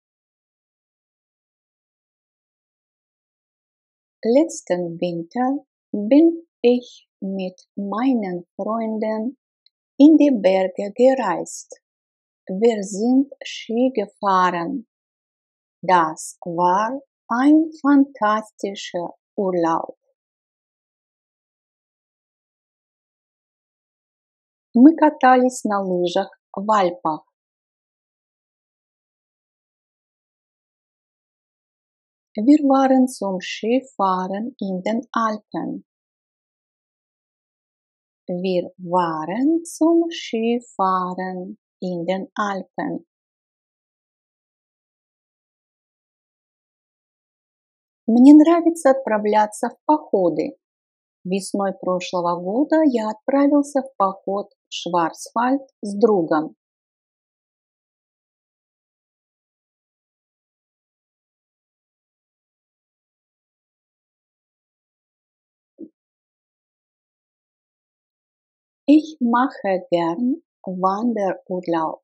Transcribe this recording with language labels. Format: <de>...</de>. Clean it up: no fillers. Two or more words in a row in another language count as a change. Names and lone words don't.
<de>Letzten Winter bin ich mit meinen Freunden in die Berge gereist. Wir sind Ski gefahren. Das war ein fantastischer Urlaub.</de> <ru>Мы катались на лыжах в Альпах.</ru> <de>Wir waren zum Skifahren in den Alpen. Wir waren zum Skifahren in den Alpen.</de> <ru>Мне нравится отправляться в походы. Весной прошлого года я отправился в поход в Шварцвальд с другом.</ru> <de>Ich mache gern Wanderurlaub.</de>